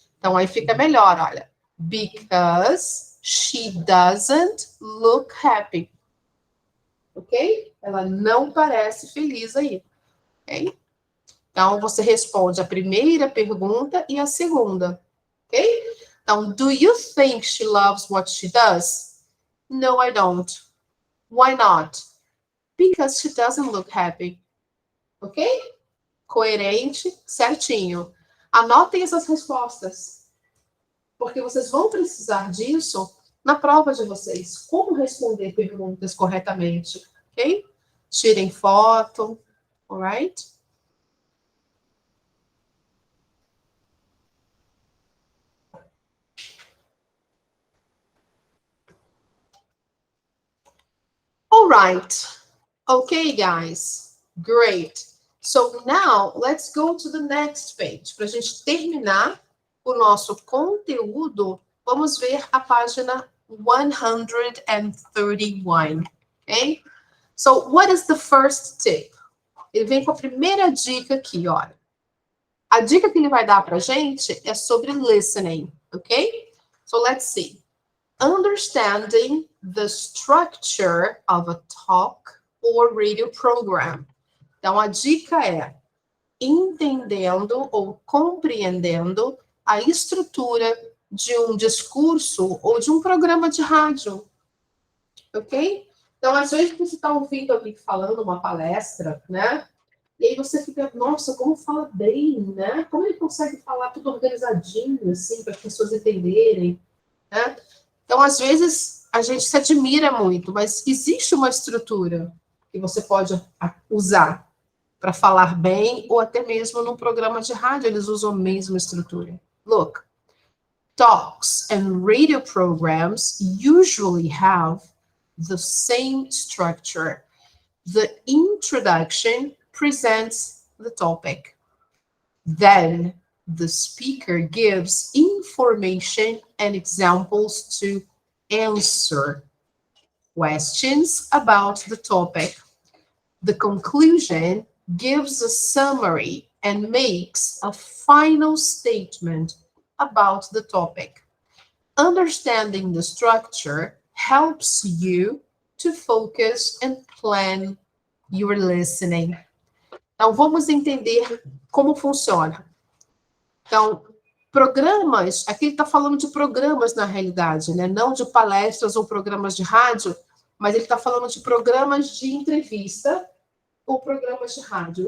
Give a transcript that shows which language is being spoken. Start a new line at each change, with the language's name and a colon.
Portuguese: Então, aí fica melhor, olha.
English: Because she doesn't look happy.
Portuguese: Ok? Ela não parece feliz aí. Ok? Então, você responde a primeira pergunta e a segunda. Ok? Então,
English: do you think she loves what she does? No, I don't. Why not? Because she doesn't look happy.
Portuguese: Ok? Coerente, certinho. Anotem essas respostas, porque vocês vão precisar disso na prova de vocês. Como responder perguntas corretamente, ok? Tirem foto,
English: alright? Alright. Okay, guys. Great. So now, let's go to the next page.
Portuguese: Para a gente terminar o nosso conteúdo, vamos ver a página 131. Okay?
English: So, what is the first tip?
Portuguese: Ele vem com a primeira dica aqui, olha. A dica que ele vai dar para a gente é sobre listening, ok?
English: So, let's see. Understanding the structure of a talk or radio program.
Portuguese: Então, a dica é entendendo ou compreendendo a estrutura de um discurso ou de um programa de rádio. Ok? Então, às vezes, você está ouvindo alguém falando uma palestra, né? E aí você fica, nossa, como fala bem, né? Como ele consegue falar tudo organizadinho, assim, para as pessoas entenderem, né? Então, às vezes, a gente se admira muito, mas existe uma estrutura que você pode usar para falar bem, ou até mesmo num programa de rádio, eles usam a mesma estrutura.
English: Look, talks and radio programs usually have the same structure. The introduction presents the topic. Then the speaker gives information and examples to answer questions about the topic. The conclusion gives a summary and makes a final statement about the topic. Understanding the structure helps you to focus and plan your listening.
Portuguese: Então, vamos entender como funciona. Então, programas, aqui ele está falando de programas na realidade, né? Não de palestras ou programas de rádio, mas ele está falando de programas de entrevista ou programas de rádio.